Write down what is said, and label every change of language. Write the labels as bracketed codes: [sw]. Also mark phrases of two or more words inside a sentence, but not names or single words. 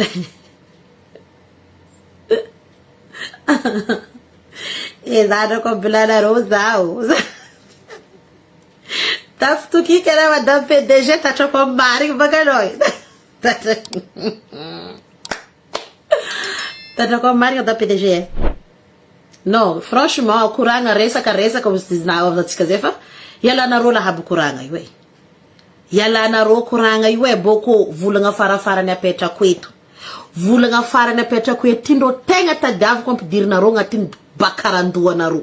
[mg] Zadriko bilanareo zao. Tafitokika na [fr] madame PDG [mg] tatrako amin'ny marigny baka anao. Tatrako amin'ny marigny [fr] madame PDG. Non, franchement, [mg] koragna resaka atsika zay fa ialanareo lahabo koragna io e. Ialanareo koragna io e boko volagna farafarany apetrako eto. Volagna farany apetrako eto tindro tegna tadiaviko ampidirinareo agnatiny bakarandoanareo.